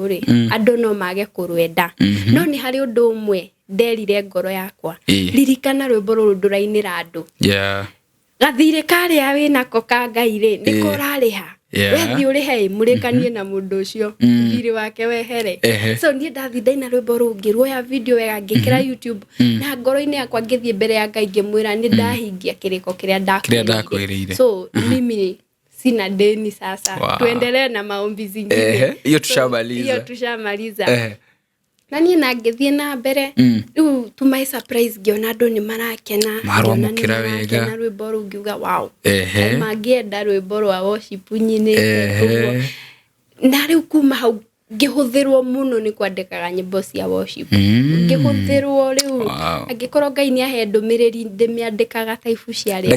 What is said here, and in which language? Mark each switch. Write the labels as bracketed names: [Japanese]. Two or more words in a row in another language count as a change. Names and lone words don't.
[Kikuyu] ri andu no mage kurwenda no ni hari undu umwe nderire ngoro yakwa ririkana rwimbo ruru ndurainira andu gathire karia wina koka Ngai ri niko rariha wethi urihe murekanie na mundu ucio thiri wake wehere so ni ndathitha ina rwimbo ruu ngiruoya video wega ngikira YouTube na ngoro-ini yakwa ngithie mbere ya Ngai ngimwira ni ndahingia kiriko kiria ndakwiriire so [Swahili] mimi sina deni sasa tuendelee na maombi zingine hiyo tushamaliza [Kikuyu] na ni na ngithie na mbere riu [English] to my surprise [Kikuyu] ngiona andu ni marakena maromukira wega na rwimbo ruu ngiuga wow mangienda rwimbo rwa worship nyine na riu kuma hau ngihuthirwo muno ni kwandikaga nyimbo cia worship ngihuthirwo riu angikorwo Ngai ni ahe ndumiriri ndimiandikaga taifu cia ri